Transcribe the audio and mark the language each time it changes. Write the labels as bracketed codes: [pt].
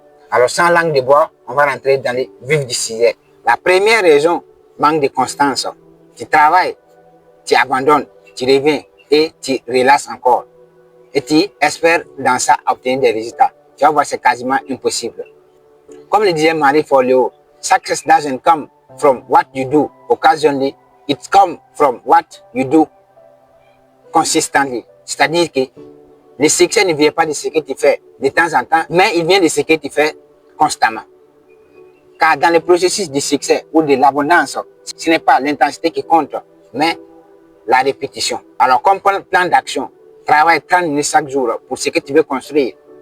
[fr] Alors, sans langue de bois, on va rentrer dans les vifs du sujet. La première raison, manque de constance. Tu travailles, tu abandonnes, tu reviens et tu relâches encore. Et tu espères dans ça obtenir des résultats. Tu vas voir, c'est quasiment impossible. Comme le disait [en] Marie Forleo, success doesn't come from what you do occasionally, it comes from what you do consistently. [fr] C'est-à-dire que le succès ne vient pas de ce que tu fais de temps en temps, mais il vient de ce que tu fais constamment. Car dans le processus du succès ou de l'abondance, ce n'est pas l'intensité qui compte, mais la répétition. Alors, comme plan d'action, travaille 30 minutes chaque jour pour ce que tu veux construire.